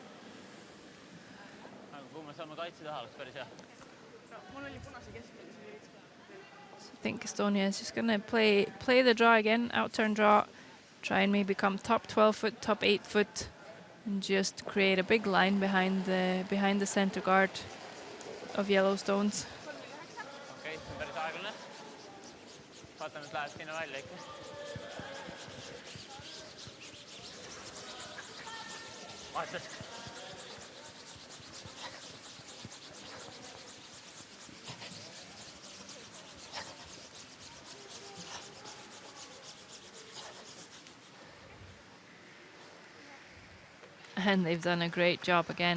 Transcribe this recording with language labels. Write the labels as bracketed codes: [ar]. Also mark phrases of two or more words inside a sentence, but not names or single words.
[en] I think Estonia is just going to play the draw again, outturn draw, try and maybe come top 12 foot, top 8 foot, and just create a big line behind the center guard of yellow stones. [et] Okei, see on päris aeglane. Vaatame, et läheb sinna välja ikka. Vaatad. [en] And they've done a great job again.